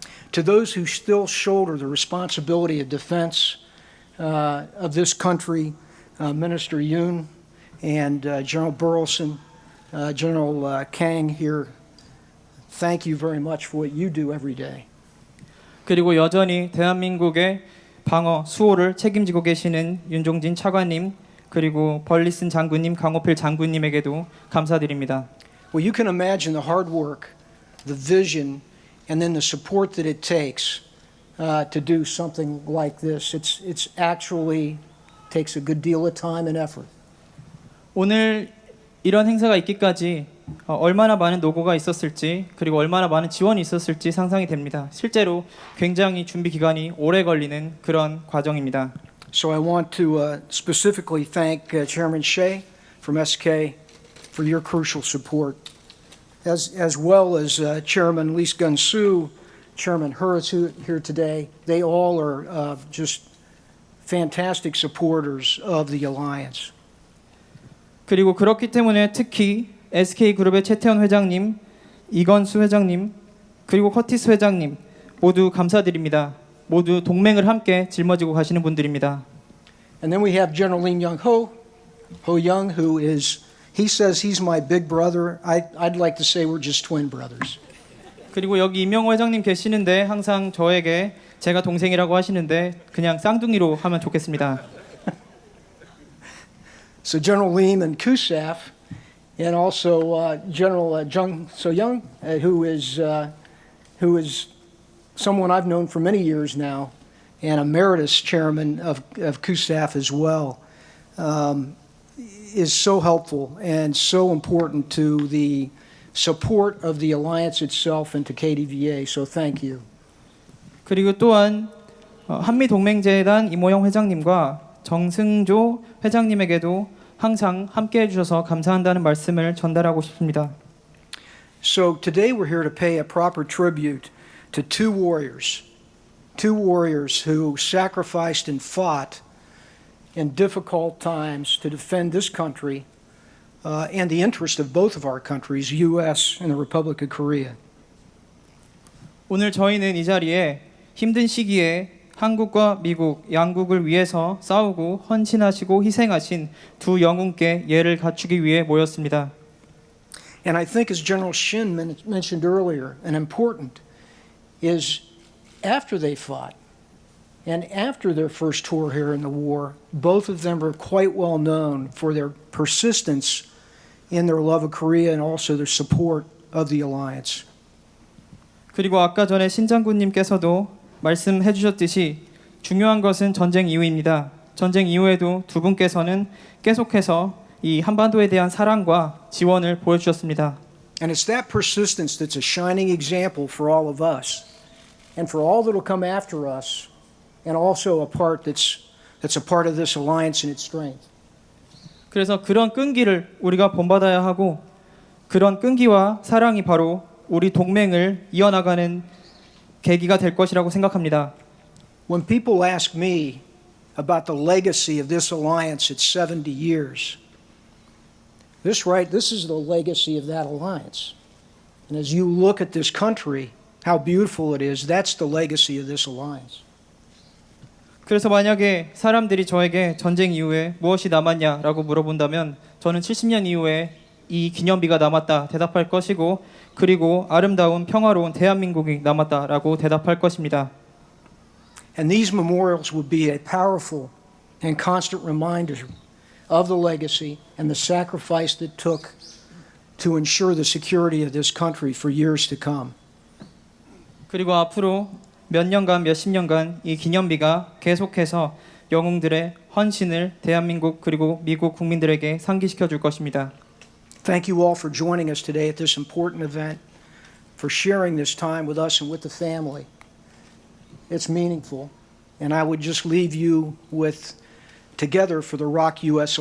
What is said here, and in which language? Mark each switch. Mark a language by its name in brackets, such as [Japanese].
[English] To those who still shoulder the responsibility of defense of this country, Minister Yoon and General Burleson, General Kang here, thank you very much for what you do every day. [Korean] 그리고 여전히 대한민국의 방어 수호를 책임지고 계시는 윤종진 차관님 그리고 벌리슨 장군님, 강호필 장군님에게도 감사드립니다. [English] Well, you can imagine the hard work, the vision, and then the support that it takes to do something like this. It's actually takes a good deal of time and effort. [Korean] 오늘 이런 행사가 있기까지 얼마나 많은 노고가 있었을지 그리고 얼마나 많은 지원이 있었을지 상상이 됩니다. 실제로 굉장히 준비 기간이 오래 걸리는 그런 과정입니다. [English] So I want to specifically thank Chairman Shea from SK for your crucial support, as well as Chairman Lee Gun-soo, Chairman Hurwitz here today. They all are just fantastic supporters of the alliance. [Korean] 그리고 그렇기 때문에 특히 SK그룹의 최태원 회장님, 이건수 회장님, 그리고 커티스 회장님 모두 감사드립니다. 모두 동맹을 함께 짊어지고 가시는 분들입니다. [English] And then we have General Lee Young-ho Young, who is, he says he's my big brother. I'd like to say we're just twin brothers. [Korean] 그리고 여기 임명호 회장님 계시는데 항상 저에게 제가 동생이라고 하시는데 그냥 쌍둥이로 하면 좋겠습니다. [English] So General Lim and Kusaf, and also General Jung So-young, who is someone I've known for many years now, and emeritus chairman of Kusaf as well, is so helpful and so important to the support of the alliance itself and to KDVA. So thank you. [Korean] 그리고 또한 한미동맹재단 이모영 회장님과 정승조 회장님에게도 항상 함께 해주셔서 감사한다는 말씀을 전달하고 싶습니다. [English] So today we're here to pay a proper tribute to two warriors who sacrificed and fought in difficult times to defend this country and the interest of both of our countries, U.S. and the Republic of Korea. [Korean] 오늘 저희는 이 자리에 힘든 시기에 한국과 미국 양국을 위해서 싸우고 헌신하시고 희생하신 두 영웅께 예를 갖추기 위해 모였습니다. [English] And I think, as General Shin mentioned earlier, and important, is after they fought and after their first tour here in the war, both of them were quite well known for their persistence in their love of Korea and also their support of the alliance. [Korean] 그리고 아까 전에 신 장군님께서도 말씀해 주셨듯이 중요한 것은 전쟁 이후입니다. 전쟁 이후에도 두 분께서는 계속해서 이 한반도에 대한 사랑과 지원을 보여주셨습니다. [English] And it's that persistence that's a shining example for all of us and for all that will come after us, and also a part that's a part of this alliance and its strength. [Korean] 그래서 그런 끈기를 우리가 본받아야 하고 그런 끈기와 사랑이 바로 우리 동맹을 이어나가는 계기가 될 것이라고 생각합니다. [English] When people ask me about the legacy of this alliance at 70 years, This is the legacy of that alliance. And as you look at this country, how beautiful it is, that's the legacy of this alliance. [Korean] 그래서 만약에 사람들이 저에게 전쟁 이후에 무엇이 남았냐라고 물어본다면 저는 70년 이후에 이 기념비가 남았다 대답할 것이고 그리고 아름다운 평화로운 대한민국이 남았다라고 대답할 것입니다. [English] And these memorials would be a powerful and constant reminder of the legacy and the sacrifice that took to ensure the security of this country for years to come. [Korean] 그리고 앞으로 몇 년간 몇십 년간 이 기념비가 계속해서 영웅들의 헌신을 대한민국 그리고 미국 국민들에게 상기시켜 줄 것입니다. [English] Thank you all for joining us today at this important event, for sharing this time with us and with the family. It's meaningful, and I would just leave you with Together for the Rock U.S.